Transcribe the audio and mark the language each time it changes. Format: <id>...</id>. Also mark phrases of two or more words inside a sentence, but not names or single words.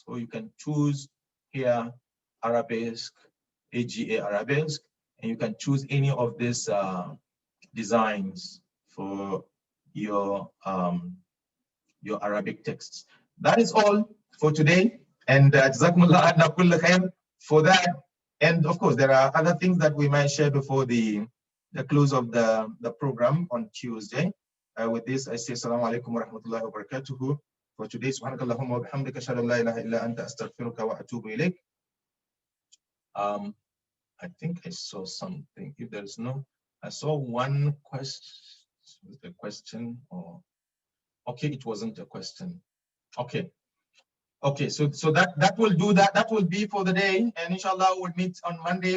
<en>So you can choose here Arabesque, AGA Arabesque, and you can choose any of these designs for your Arabic texts. That is all for today, and</en> <ar>جزاكم الله عنا كل خير</ar> <en>for that. And of course, there are other things that we might share before the close of the program on Tuesday. With this, I say</en> <ar>السلام عليكم ورحمة الله وبركاته.</ar> <en>For today,</en> <ar>سبحانك اللهم وبحمدك أشهد أن لا إله إلا أنت أستغفرك وأتوب إليك.</ar> <en>I think I saw something. If there is no, I saw one question. Was it a question or? Okay, it wasn't a question. Okay. Okay, so that will do that. That will be for the day, and inshallah we'll meet on Monday.</en>